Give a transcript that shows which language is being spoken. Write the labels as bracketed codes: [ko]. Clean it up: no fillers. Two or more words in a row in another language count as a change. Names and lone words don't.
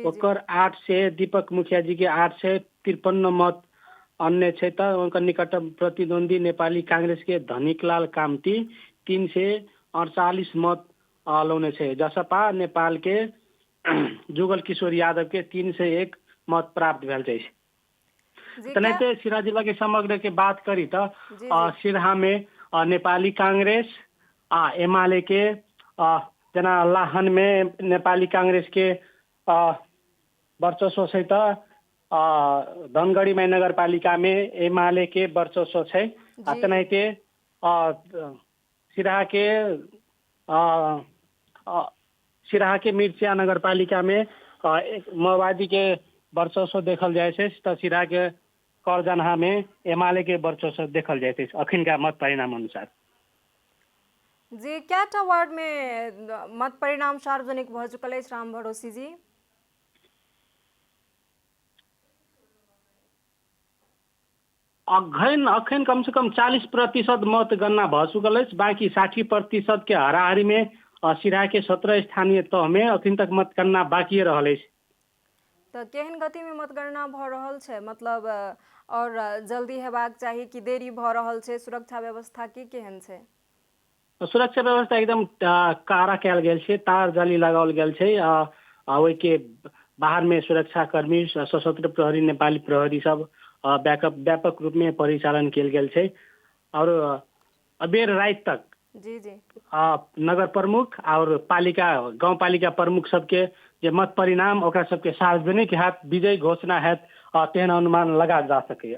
[mai] ओकर 8 से दीपक मुखिया जी के 853 मत अन्य छै त उनकर निकटतम प्रतिद्वंदी नेपाली कांग्रेस के धनिकलाल कामती 348 मत लौने छै। जसपा नेपाल के जुगल किशोर यादव के 301 मत प्राप्त भेल छै। तनैते सिरहा जिला के समग्र के बात करी तो सिरहा में नेपाली कांग्रेस एमाले के जना लाहन में नेपाली कांग्रेस के वर्चस्व छै त धनगढ़ी में नगर पालिका में एमाले के वर्चस्व छै। तनैते सिरहा के मिर्चिया नगर पालिका में माओवादी के वर्चस्व देखल जाए छै त सिरहा के करजनहा में एमाले के वर्चस्व देखल जाए छै अखिन का मत परिणाम अनुसार। जी क्या वार्ड में मत परिणाम सार्वजनिक भ चुकल अछि राम भरोसी जी? अखन कम से कम 40% मतगणना भ चुकल अछि। बाकी 60% के हाराहारी में सिरहा के 17 स्थानीय तह में अखन तक मतगणना बाकी रहल अछि। तो केहन गति में मतगणना भ रहल छै, मतलब और जल्दी हेबाक चाही कि देरी भ रहल छै? सुरक्षा व्यवस्था की केहन छै? सुरक्षा व्यवस्था एकदम कड़ा कयल गेल छै, तार जाली लगाओल गेल छै। ओहि के बाहर में सुरक्षा कर्मी सशस्त्र प्रहरी नेपाली प्रहरी सब व्यापक रूप में परिचालन किया गेल छै और अबेर रात तक नगर प्रमुख और गांव पालिका प्रमुख सबके जे मत परिणाम ओकरा सबके सार्वजनिक हैत, विजय घोषणा हैत तेहन अनुमान लगा जा सकैए।